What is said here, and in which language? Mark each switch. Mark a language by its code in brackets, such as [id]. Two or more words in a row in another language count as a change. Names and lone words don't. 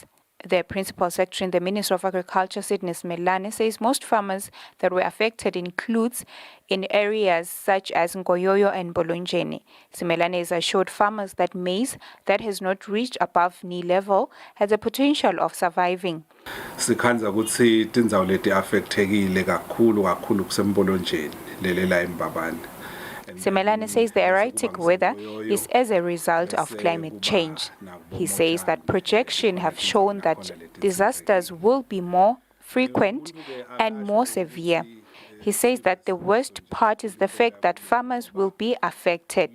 [en] The Principal Secretary in the Ministry of Agriculture, Sydney Smilane, says most farmers that were affected includes in areas such as Nkoyoyo and Bolonjeni. Smilane has assured farmers that maize that has not reached above knee level has a potential of surviving. [ss] Sikhanza ukuthi tindzawo leti affectekile kakhulu kusembolonjeni lelela eMbabane. [en] Smilane says the erratic weather is as a result of climate change. He says that projections have shown that disasters will be more frequent and more severe. He says that the worst part is the fact that farmers will be affected.